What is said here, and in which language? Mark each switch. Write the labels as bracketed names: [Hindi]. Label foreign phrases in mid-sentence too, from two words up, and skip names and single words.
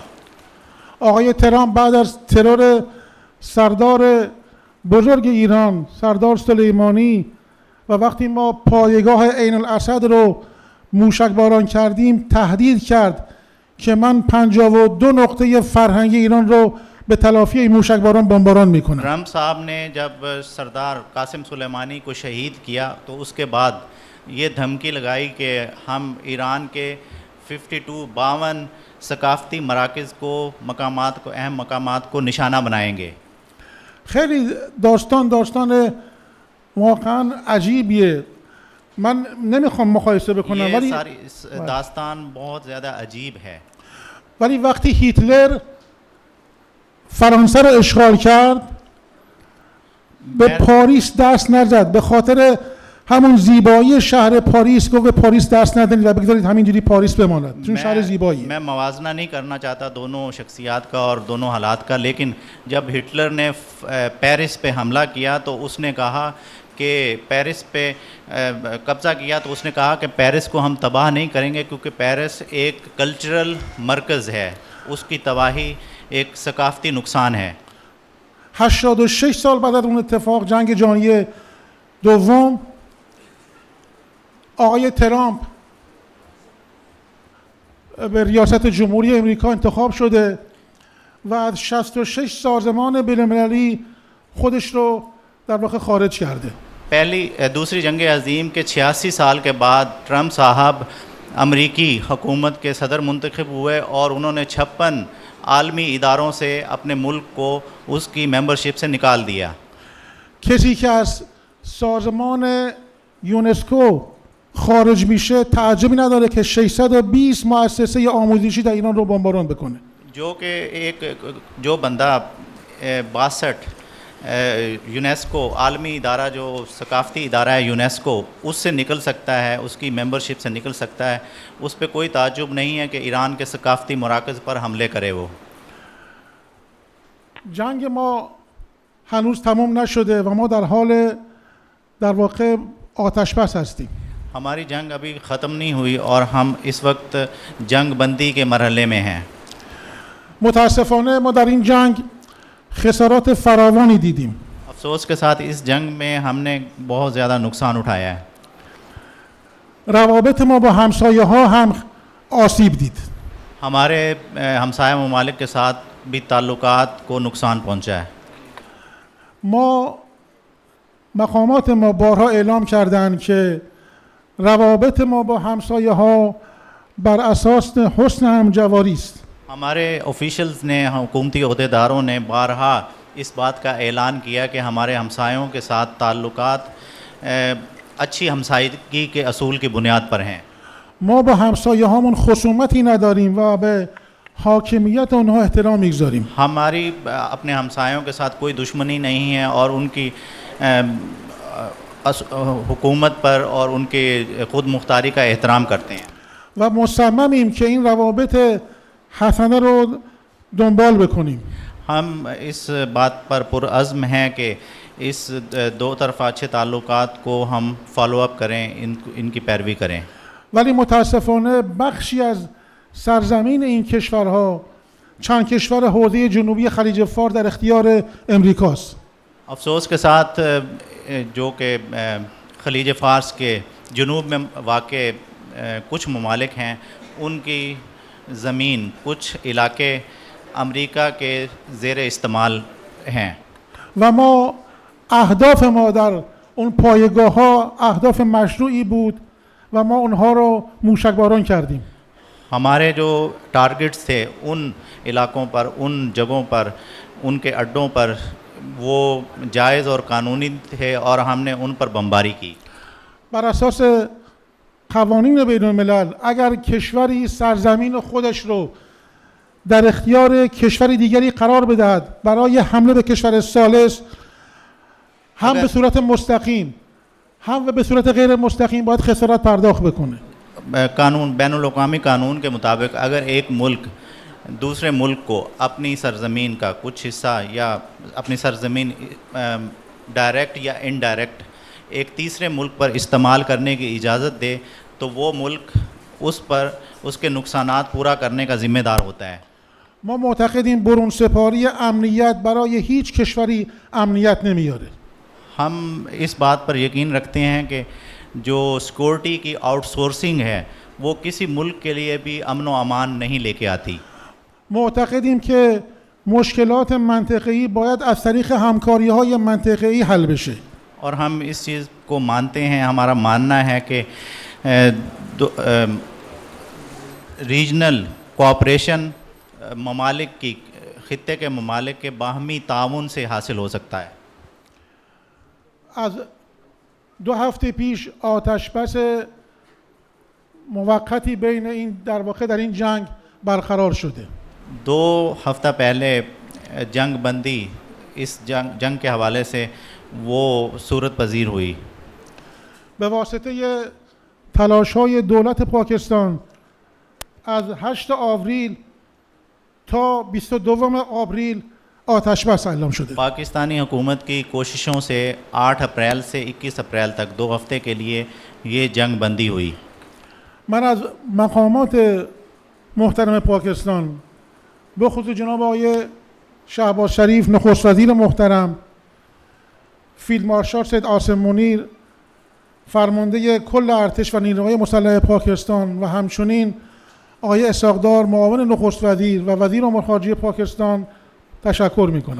[Persian] آقای ترامپ بعد از ترور سردار بزرگ ایران سردار سلیمانی و وقتی ما پایگاه عین الاسد رو موشک باران کردیم تهدید کرد که من 52 نقطه فرهنگی ایران رو به تلافی این موشک بمباران میکنم. [Urdu] ٹرمپ صاحب نے جب سردار قاسم سلیمانی کو شہید کیا تو اس کے بعد یہ دھمکی لگائی کہ ہم ایران کے 52 ثقافتی مراکز کو مقامات کو اہم مقامات کو نشانہ بنائیں گے. [Persian] خیلی داستان واقعا عجیبیه. من نمیخوام مقایسه بکنم ولی [Urdu] ساری داستان بہت زیادہ عجیب ہے. [Persian] ولی وقتی هیتلر فرانسه رو اشغال کرد به پاریس دست نزد، به خاطر همون زیبایی شهر پاریس گفت به پاریس دست ندید و بگذارید همینجوری پاریس بماند چون شهر زیبایی. [Urdu] میں موازنہ نہیں کرنا چاہتا دونوں شخصیات کا اور دونوں حالات کا، لیکن جب ہٹلر نے پیرس پہ حملہ کیا تو اس نے کہا کہ پیرس پہ قبضہ کیا تو اس نے کہا کہ پیرس کو ہم تباہ نہیں کریں گے کیونکہ پیرس ایک کلچرل مرکز ہے، اس کی تباہی ایک ثقافتی نقصان ہے. [Persian] 86 سال بعد از اون اتفاق جنگ جهانی دوم آقای ترامپ به ریاست جمهوری امریکا انتخاب شده و از 66 سازمان بین‌المللی خودش رو در واقع خارج کرده. [Urdu] دوسری جنگ عظیم کے 86 سال کے بعد ٹرمپ صاحب امریکی حکومت کے صدر منتخب ہوئے اور انہوں نے 56 عالمی اداروں سے اپنے ملک کو اس کی ممبرشپ سے نکال دیا. [Persian] کسی که از سازمان یونسکو خارج میشه تعجبی نداره که 620 مؤسسه آموزشی در ایران رو بمباران بکنه. [Urdu] جو بندہ 62 یونیسکو عالمی ادارہ جو ثقافتی ادارہ ہے یونیسکو اس سے نکل سکتا ہے، اس کی ممبرشپ سے نکل سکتا ہے، اس پر کوئی تعجب نہیں ہے کہ ایران کے ثقافتی مراکز پر حملے کرے. وہ [Persian] جنگ ما هنوز تمام نشده و ما در حال در واقع آتش بس هستیم. [Urdu] ہماری جنگ ابھی ختم نہیں ہوئی اور ہم اس وقت جنگ بندی کے مرحلے میں ہیں. [Persian] متاسفانه ما در این جنگ خسارات فراوانی دیدیم. [Urdu] افسوس کے ساتھ اس جنگ میں ہم نے بہت زیادہ نقصان اٹھایا ہے. [Persian] روابط ما با همسایه ها هم آسیب دید. [Urdu] ہمارے ہمسایہ ممالک کے ساتھ بھی تعلقات کو نقصان پہنچا ہے. [Persian] مقامات ما بارها اعلام کردند که روابط ما با همسایه ها بر اساس حسن همجواری است. [Urdu] ہمارے آفیشلز نے حکومتی عہدیداروں نے بارہا اس بات کا اعلان کیا کہ ہمارے ہمسایوں کے ساتھ تعلقات اچھی ہمسائیگی کے اصول کی بنیاد پر ہیں. [Persian] ما با همسایه هامون خصومتی نداریم و به حاکمیت اونها احترام میگذاریم. [Urdu] ہماری اپنے ہمسایوں کے ساتھ کوئی دشمنی نہیں ہے اور ان کی حکومت پر اور ان کے خود مختاری کا احترام کرتے ہیں. [Persian] و مصممیم که این روابط حسنه رو دنبال بکنیم. [Urdu] ہم اس بات پر پرعزم ہیں کہ اس دو طرفہ اچھے تعلقات کو ہم [English] follow up [Urdu] کریں، ان کی پیروی کریں. [Persian] ولی متاسفانه بخشی از سرزمین این کشورها چند کشور حوزه جنوبی خلیج فارس در اختیار امریکاست. [Urdu] افسوس کے ساتھ جو کہ خلیج فارس کے جنوب میں واقع کچھ ممالک ہیں، ان کی زمین کچھ علاقے امریکہ کے زیر استعمال ہیں. [Persian] و ما اهداف ما در اون پایگاه ها اهداف مشروعی بود و ما اونها رو موشکباران کردیم. [Urdu] ہمارے جو ٹارگٹس تھے ان علاقوں پر، ان جگہوں پر، ان کے اڈوں پر وہ جائز اور قانونی تھے اور ہم نے ان پر بمباری کی. [Persian] بر اساس قوانین بین الملل اگر کشوری سرزمین خودش رو در اختیار کشور دیگری قرار بدهد برای حمله به کشور ثالث، هم به صورت مستقیم هم به صورت غیر مستقیم باید خسارت پرداخت بکنه. [Urdu] قانون بین الاقوامی قانون کے مطابق اگر ایک ملک دوسرے ملک کو اپنی سرزمین کا کچھ حصہ یا اپنی سرزمین ڈائریکٹ یا ان ڈائریکٹ ایک تیسرے ملک پر استعمال کرنے کی اجازت دے تو وہ ملک اس پر اس کے نقصانات پورا کرنے کا ذمہ دار ہوتا ہے. [Persian] ما معتقدیم برون سپاری امنیت برای هیچ کشوری امنیت نمیاره. [Urdu] ہم اس بات پر یقین رکھتے ہیں کہ جو سیکیورٹی کی آؤٹ سورسنگ ہے وہ کسی ملک کے لیے بھی امن و امان نہیں لے کے آتی. [Persian] معتقدیم که مشکلات منطقه‌ای باید از طریق همکاری‌های منطقه‌ای حل بشه. [Urdu] اور ہم اس چیز کو مانتے ہیں، ہمارا ماننا ہے کہ [English] regional cooperation [Urdu] ممالک کی خطے کے ممالک کے باہمی تعاون سے حاصل ہو سکتا ہے. [Persian] از 2 هفته پیش آتش بس موقتی بین این در واقع در این جنگ برقرار شده. [Urdu] 2 ہفتہ پہلے جنگ بندی اس جنگ کے حوالے سے وہ صورت پذیر ہوئی. [Persian] به واسطه تلاش‌های دولت پاکستان از 8 آوریل تا 22 آوریل آتش بس اعلام شده. [Urdu] پاکستانی حکومت کی کوششوں سے 8 اپریل سے 21 اپریل تک 2 ہفتے کے لیے یہ جنگ بندی ہوئی. [Persian] من از مقامات محترم پاکستان به خصوص جناب آقای شهباز شریف نخست وزیر محترم، فیلد مارشال سید عاصم منیر فرمانده کل ارتش و نیروهای مسلح پاکستان و همچنین آقای اسحاق‌دار معاون نخست وزیر و وزیر امور خارجه پاکستان تشکر میکنم.